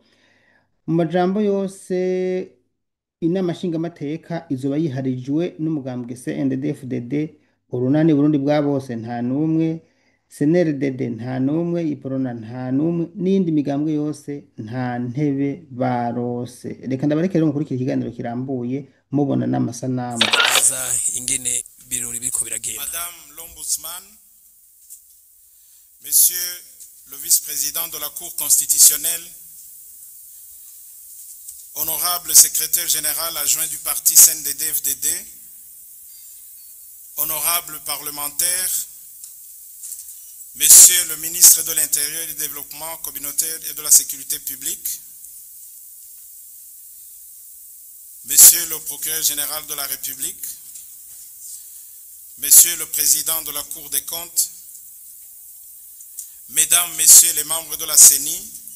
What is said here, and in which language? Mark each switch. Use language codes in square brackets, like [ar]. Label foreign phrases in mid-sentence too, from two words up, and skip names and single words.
[rn] Mu majambo yose inama nshingamateka izoba yiharijwe n'umugambwe CNDD-FDD, urunani Burundi bwa bose nta numwe, CNRDD nta numwe, Iprona nta numwe, n'indi migambwe yose nta ntebe barose. Reka ndabareke rero mukurikira ikiganiro kirambuye mubona n'amasanamu. ingene birori biriko biragenda. [fr] Madame l'Ombudsman, Monsieur le vice-président de la Cour constitutionnelle, honorable secrétaire général adjoint du parti CNDD-FDD, honorable parlementaire, Monsieur le ministre de l'Intérieur et du Développement communautaire et de la Sécurité publique, Monsieur le procureur général de la République, Monsieur le président de la Cour des comptes, Mesdames, Messieurs les membres de la CENI,